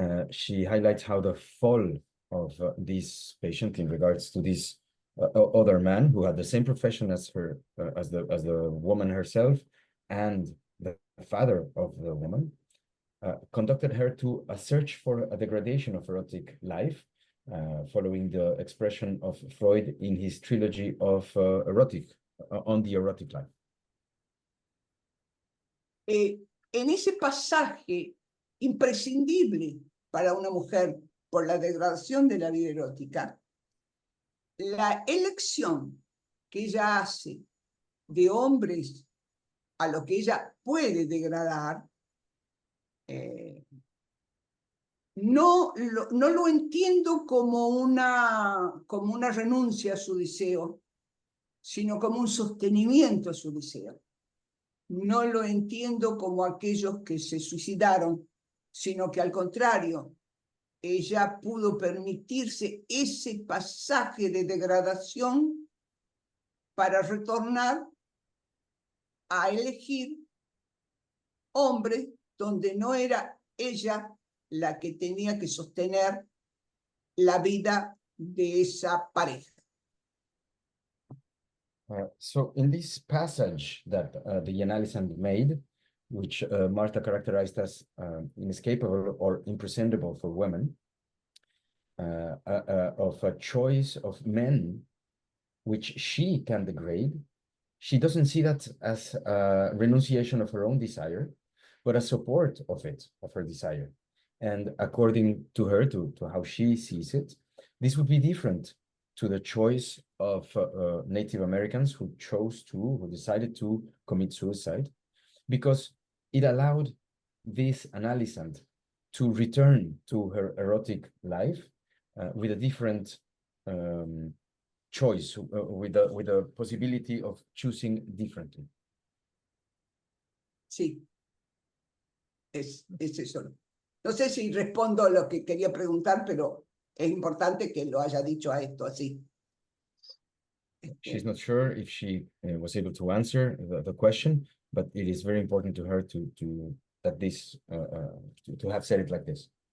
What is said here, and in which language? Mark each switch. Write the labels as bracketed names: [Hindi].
[English] She highlights how the fall of this patient in regards to this other man who had the same profession as her, as the woman herself, and the father of the woman, conducted her to a search for a degradation of erotic life, following the expression of Freud in his trilogy of on the erotic life. [Spanish] En ese pasaje imprescindible para una mujer por la degradación de la vida erótica, la elección que ella hace de hombres a lo que ella puede degradar, no lo entiendo como una renuncia a su deseo, sino como un sostenimiento a su deseo. No lo entiendo como aquellos que se suicidaron, sino que al contrario, ella pudo permitirse ese pasaje de degradación para retornar a elegir hombres donde no era ella la que tenía que sostener la vida de esa pareja. [English] So in this passage that the analysand made, which Marta characterized as inescapable or imprescindible for women, of a choice of men which she can degrade, she doesn't see that as a renunciation of her own desire, but a support of it, of her desire. And according to her, to how she sees it, this would be different to the choice of Native Americans who decided to commit suicide, because it allowed this analysand to return to her erotic life with a different choice, with the possibility of choosing differently. [Spanish] Sí, es eso. No sé si respondo a lo que quería preguntar, pero es importante que lo haya dicho a esto así. [English] She's not sure if she was able to answer the question, but it is very important to her to have said it like this.